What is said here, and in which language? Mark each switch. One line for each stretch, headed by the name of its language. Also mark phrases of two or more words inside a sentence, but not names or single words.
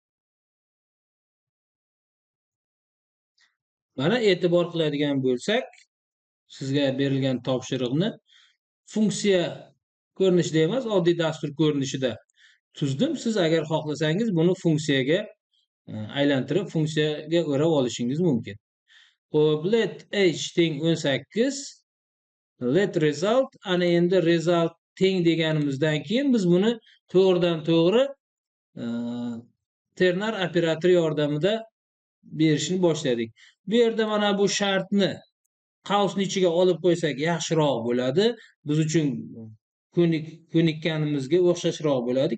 Uzbek: Mana e'tibor qiladigan bo'lsak, sizga berilgan topshiriqni funksiya ko'rinishida emas, oddiy dastur ko'rinishida tuzdim. Siz agar xohlasangiz buni funksiyaga aylantirib, funksiyaga o'rab olishingiz mumkin. Xo'p,
English: let age teng 18, let result,
Uzbek: ana endi result teng deganimizdan keyin biz buni to'g'ridan to'g'ri ternar operatori yordamida berishni boshladik. Bu yerda mana bu shartni qavsning ichiga olib qo'ysak yaxshiroq bo'ladi. Biz uchun ko'nikkanimizga o'xshashroq bo'ladi.